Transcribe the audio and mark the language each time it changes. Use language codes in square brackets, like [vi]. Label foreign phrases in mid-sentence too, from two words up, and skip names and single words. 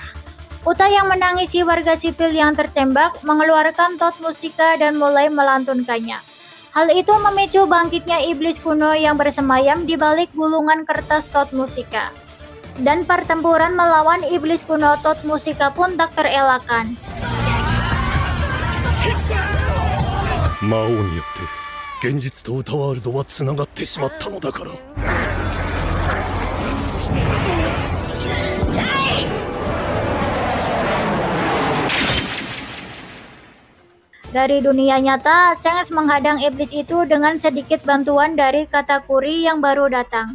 [id] Uta yang menangisi warga sipil yang tertembak mengeluarkan Tot Musika dan mulai melantunkannya. Hal itu memicu bangkitnya iblis kuno yang bersemayam di balik gulungan kertas Tot Musika. Dan pertempuran melawan iblis kuno Tot Musika pun tak terelakkan. [ja] Mao によって現実と歌ワールドはつながってしまったのだから。 [id] Dari dunia nyata, Shanks menghadang iblis itu dengan sedikit bantuan dari Katakuri yang baru datang.